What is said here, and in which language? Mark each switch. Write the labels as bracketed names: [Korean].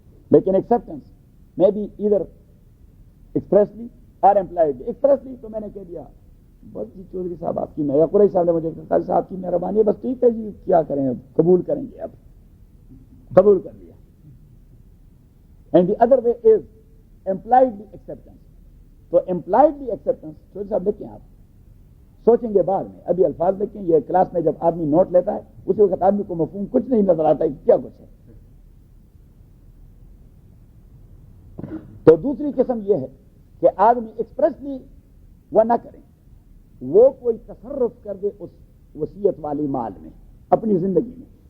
[Urdu] لیکن ایکسپٹنس میں بھی ادھر ایکسپریسلی اور امپلائڈلی. ایکسپریسلی تو میں نے کہہ دیا بس جی چودھری صاحب آپ کی یا قریشی صاحب نے مجھے قاضی صاحب کی مہربانی ہے, بس ٹھیک ہے جی کیا کریں اب قبول کریں گے, اب قبول کر لیا. [English] And the other way is impliedly acceptance. [Urdu] تو امپلائڈلی ایکسپٹنس چودھری صاحب لکھیں, آپ سوچیں گے بعد میں, ابھی الفاظ لکھیں. یہ کلاس میں جب آدمی نوٹ لیتا ہے اسی وقت آدمی کو مفہوم کچھ نہیں نظر آتا ہے کہ کیا کچھ ہے. تو دوسری قسم یہ ہے کہ آدمی ایکسپریسلی وہ نہ کریں, وہ کوئی تصرف کر دے اس وصیت والی مال میں اپنی زندگی میں.